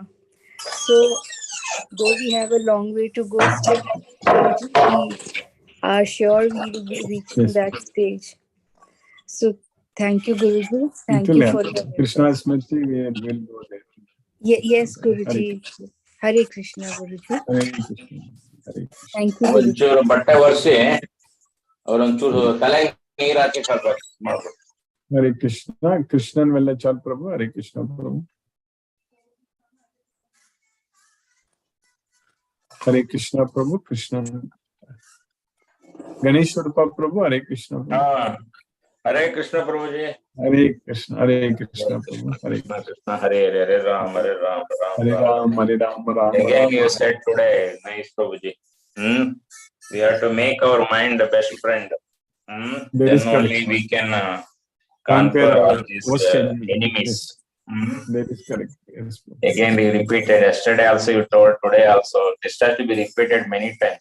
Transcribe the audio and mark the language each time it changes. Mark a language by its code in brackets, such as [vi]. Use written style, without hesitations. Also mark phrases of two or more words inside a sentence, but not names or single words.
[en] So though we have a long way to go still, Guruji, we are sure we will be reaching that stage. So thank you, Guruji. Thank you for your Krishna's mercy, we will go there. Yes, Guruji. Hare Krishna, Guruji. Hare Krishna. Hare Krishna. Thank you, Guruji. [kn] ಒಂಚೂರು ಬಟ್ಟೆ ಒರೆಸಿ ಅವ್ರೊಂಚೂರು ತಲೆ ನೀರ್ ಹಾಕಿ ಮಾಡ್ಬೇಕು. [en] Hare Krishna. Krishnan Vellachal Prabhu. Hare Krishna Prabhu. Hare Krishna Prabhu. Krishnan. Ganesh Rupa Prabhu. Hare Krishna Prabhu. Hare Krishna Prabhuji. Hare Krishna. Hare Krishna Prabhu. Hare Krishna, Hare Hare, Hare Ram, Hare Ram, Hare Ram. Hare Ram. Ram. Again, you said today, nice Prabhuji. We have to make our mind the best friend. Then only we can conquer all these enemies. That is correct. Yes. Again, we repeated. Yesterday also you told, today also. This has to be repeated many times.